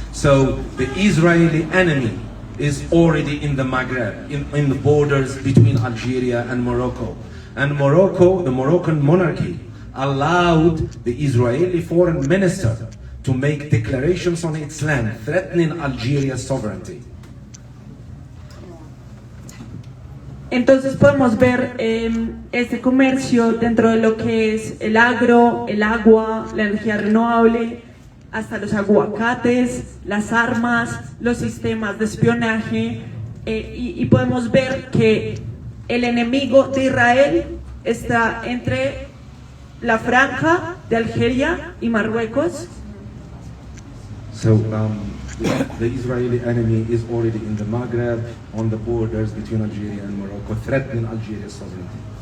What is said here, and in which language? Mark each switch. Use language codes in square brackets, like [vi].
[en] So the Israeli enemy is already in the Maghreb, in the borders between Algeria and Morocco. And Morocco, the Moroccan monarchy, allowed the Israeli foreign minister to make declarations on its land, threatening Algeria's sovereignty. [es] Entonces podemos ver este comercio dentro de lo que es el agro, el agua, la energía renovable, hasta los aguacates, las armas, los sistemas de espionaje, y podemos ver que el enemigo de Israel está entre la franja de Algeria y Marruecos. [en] So the Israeli enemy is already in the Maghreb, on the borders between Algeria and Morocco, threatening Algeria's sovereignty.